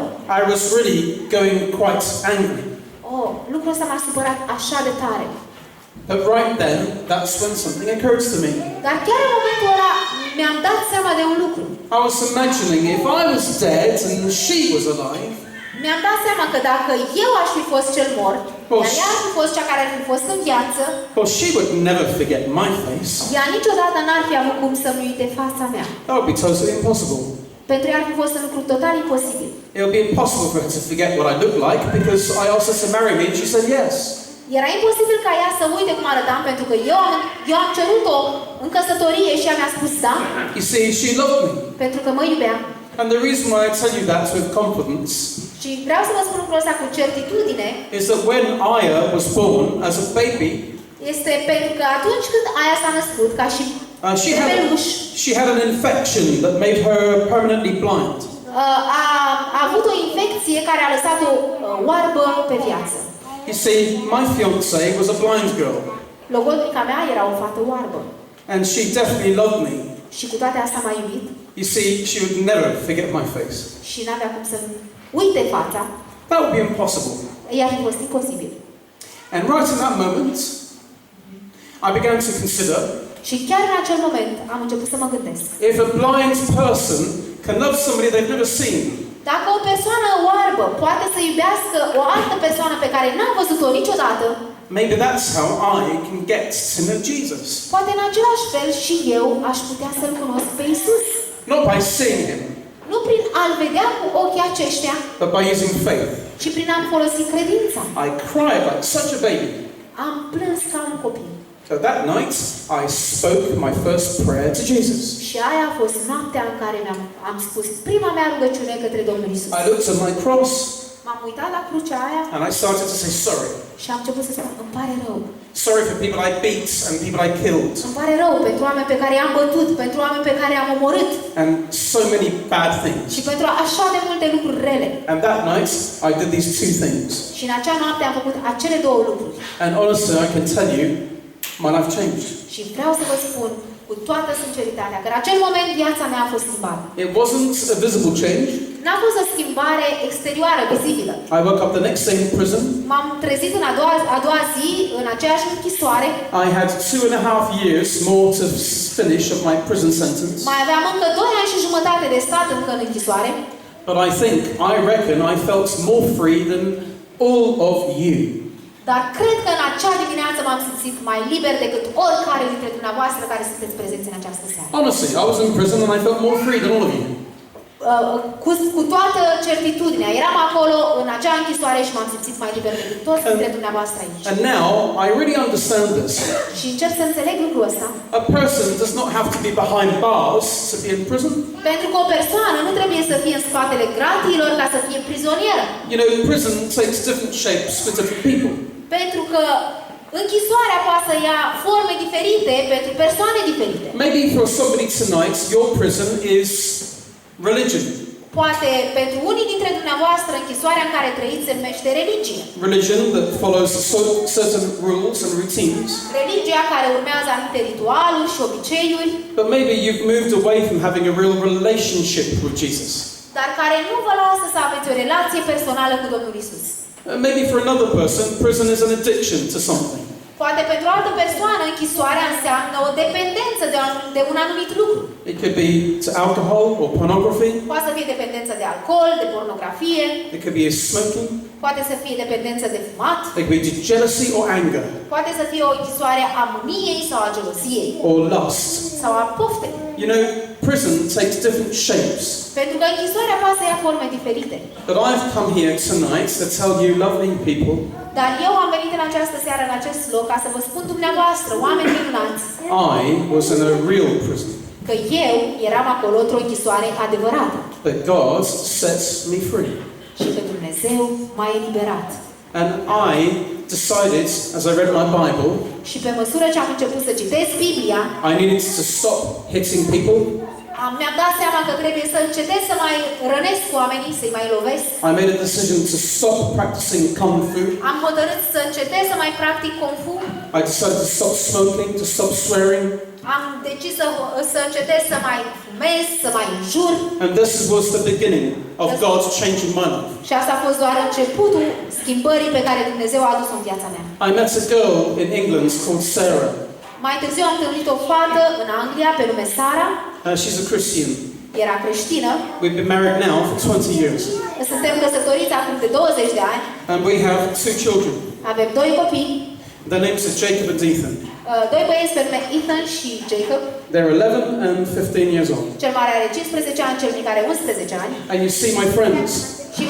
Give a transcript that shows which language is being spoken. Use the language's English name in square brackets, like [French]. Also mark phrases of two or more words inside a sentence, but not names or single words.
[English] I was really going quite angry. [Romanian] Oh, lucrul ăsta m-a supărat așa de tare. [English] But right then, that's when something occurred to me. [Romanian] Dar chiar în momentul ăla mi-am dat seama de un lucru. [English] I was imagining if I was dead and she was alive, [Romanian] Mi-am dat seama că dacă eu aș fi fost cel mort, iar ea ar fi fost cea care ar fi fost în viață, [English] well, she would never forget my face. [Romanian] ea niciodată n-ar fi avut cum să-mi uite fața mea. [English] That would be totally impossible. [Romanian] Pentru ea ar fi fost un lucru total imposibil. [English] It would be impossible for her to forget what I look like because I asked her to marry me and she said yes. [Romanian] Era imposibil ca ea să uite cum arătam, pentru că eu am cerut-o în căsătorie și ea mi-a spus da. [English] You see, she loved me. [Romanian] Pentru că mă iubea. [English] And the reason why I tell you that with confidence [Romanian] Și vreau să vă spun lucrul ăsta cu certitudine, [English] is that when Aya was born as a baby, [Romanian] este pentru că atunci când Aya s-a născut, ca și bebeluș, [English] she had an infection that made her permanently blind. [Romanian] A avut o infecție care a lăsat-o oarbă pe viață. [English] You see, my fiancée was a blind girl. [Romanian] Logodnica mea era o fată oarbă. [English] And she definitely loved me. [Romanian] Și cu toate astea m-a iubit. [English] You see, she would never forget my face. [Romanian] Și n-avea cum să-mi uite fața. [English] That would be impossible. [Romanian] I-ar fi fost imposibil. [English] And right in that moment, I began to consider, [Romanian] și chiar în acel moment am început să mă gândesc. [English] If a blind person can love somebody they've never seen, [Romanian] dacă o persoană oarbă poate să iubească o altă persoană pe care n-a văzut-o niciodată, [English] maybe that's how I can get to know Jesus. [Romanian] Poate în același fel și eu aș putea să-L cunosc pe Isus. [English] Not by seeing Him, [Romanian] nu prin a-L vedea cu ochii aceștia, [English] but by using faith. [Romanian] ci prin a-mi folosi credința. [English] I cried like such a baby. [Romanian] Am plâns ca un copil. [English] So that night, I spoke my first prayer to Jesus. [Romanian] Și aia a fost noaptea în care am spus prima mea rugăciune către Domnul Isus. [English] I looked at my cross. [Romanian] M-am uitat la crucea aia. [English] And I started to say sorry. [Romanian] Și am început să spun, îmi pare rău. [English] Sorry for people I beat and people I killed. [Romanian] Îmi pare rău pentru oameni pe care i-am bătut, pentru oameni pe care i-am omorât. [English] And so many bad things. [Romanian] Și pentru așa de multe lucruri rele. [English] And that night, I did these two things. [Romanian] Și în acea noapte am făcut acele două lucruri. [English] And honestly, I can tell you, my life changed. [Romanian] Și vreau să vă spun cu toată sinceritatea că în acel moment viața mea a fost schimbată. [English] It wasn't a visible change. [Romanian] N-a fost o schimbare exterioară, vizibilă. [English] I woke up the next day in prison. [Romanian] M-am trezit în a doua zi, în aceeași închisoare. [English] I had 2.5 years more to finish of my prison sentence. [Romanian] Mai aveam încă 2 ani și jumătate de stat încă în închisoare. [English] But I reckon I felt more free than all of you. [Romanian] Dar cred că în acea dimineață m-am simțit mai liber decât oricare dintre dumneavoastră care sunteți prezenți în această seară. [English] Honestly, I was in prison and I felt more free than all of you. [Romanian] Cu toată certitudinea, eram acolo în acea închisoare și m-am simțit mai liber decât toți dintre dumneavoastră aici. [English] And now I really understand this. [Romanian] Și încep să înțeleg lucrul ăsta. [English] A person does not have to be behind bars to be in prison. [Romanian] Pentru că o persoană nu trebuie să fie în spatele gratiilor ca să fie prizonieră. [English] You know, prison takes different shapes for different people. [Romanian] Pentru că închisoarea poate să ia forme diferite pentru persoane diferite. [English] Maybe for somebody tonight, your prison is religion. [Romanian] Poate pentru unii dintre dumneavoastră închisoarea în care trăiți se numește religie. [English] Religion that follows certain rules and routines. [Romanian] Religia care urmează anumite ritualuri și obiceiuri. [English] But maybe you've moved away from having a real relationship with Jesus. [Romanian] Dar care nu vă lasă să aveți o relație personală cu Domnul Isus. [English] Maybe for another person, prison is an addiction to something. [Romanian] Poate pentru o altă persoană închisoarea înseamnă o dependență de un anumit lucru. [English] It could be to alcohol or pornography. [Romanian] Poate să fie dependență de alcool, de pornografie. [English] It could be smoking. [Romanian] Poate să fie dependență de fumat. [English] It could be to jealousy or anger. [Romanian] Poate să fie o închisoare a mâniei sau a geloziei. [English] Or lust. [Romanian] Sau a poftei. [English] You know, prison takes different shapes. [Romanian] Pentru că închisoarea poate să ia forme diferite. [English] But I've come here tonight to tell you, lovely people, [Romanian] dar eu am venit în această seară în acest loc ca să vă spun dumneavoastră, oameni minunați, [English] I was in a real prison. [Romanian] Că eu eram acolo într-o închisoare adevărată. [English] But God sets me free. [Romanian] Și că Dumnezeu m-a eliberat. [English] And I decided, as I read my Bible, [Romanian] și pe măsură ce am început să citesc Biblia, [English] I needed to stop hitting people. [Romanian] Mi-am dat seama că trebuie să încetez să mai rănesc oamenii, să-i mai lovesc. [English] I made a decision to stop practicing Kung Fu. [Romanian] Am hotărât să încetez să mai practic Kung Fu. [English] I decided to stop smoking, to stop swearing. [Romanian] Am decis să încetez să mai fumez, să mai înjur. [English] And this was the beginning of God changing my life. [Romanian] Și asta a fost doar începutul schimbării pe care Dumnezeu a adus-o în viața mea. [English] I met a girl in England called Sarah. [Romanian] Mai târziu am întâlnit o fată în Anglia pe nume Sara. [English] She's a Christian. [Romanian] Era creștină. [English] We've been married now for 20 years. [Romanian] suntem căsătoriți acum de 20 de ani, [English] and we have 2 children. [Romanian] avem 2 copii, [English] Their names are Jacob and Ethan. [Romanian] doi băieți pe nume Ethan și Jacob. [English] They're 11 and 15 years old. [Romanian] Cel mare are 15 ani, cel mic are 11 ani. [English] And you see, my friends,